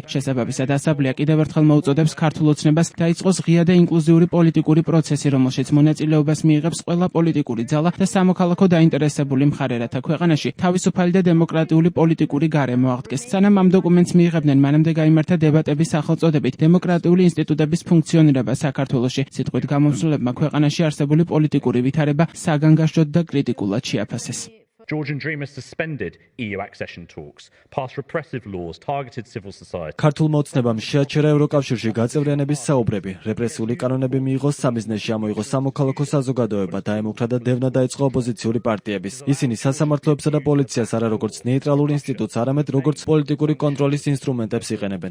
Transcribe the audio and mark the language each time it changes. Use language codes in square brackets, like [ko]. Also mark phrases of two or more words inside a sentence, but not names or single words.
[ka] შესაბამისად, ასამბლეა კიდევ ერთხელ მოუწოდებს ქართულ ოცნებას დაიწყოს ღია და ინკლუზიური პოლიტიკური პროცესი, რომელშიც მონაწილეობას მიიღებს ყველა პოლიტიკური ძალა და სამოქალაქო დაინტერესებული მხარე, რათა ქვეყანაში თავისუფალი და დემოკრატიული პოლიტიკური გარემო აღდგეს. სანამ ამ დოკუმენტს მიიღებდნენ, მანამდე გაიმართა დებატები სახელწოდებით დემოკრატიული ინსტიტუტების ფუნქციონირება საქართველოში. სიტყვით გამომსვლელებმა ქვეყანაში არსებული პოლიტიკური ვითარება საგანგაშოდ და კრიტიკულად შეაფასეს. [en] Georgian Dream has suspended EU accession talks, passed repressive laws, targeted civil society. [ka] ქართულმა ოცნებამ შეაჩერა ევროკავშირში გაწევრიანების საუბრები, რეპრესიული კანონები მიიღო სამიზნეში, ამოიღო სამოქალაქო საზოგადოება, დაემუქრა და დევნა დაიწყო ოპოზიციური პარტიების. ისინი სასამართლოებსა და პოლიციას არა როგორც ნეიტრალურ ინსტიტუტს, არამედ როგორც პოლიტიკური კონტროლის ინსტრუმენტებს იყენებენ.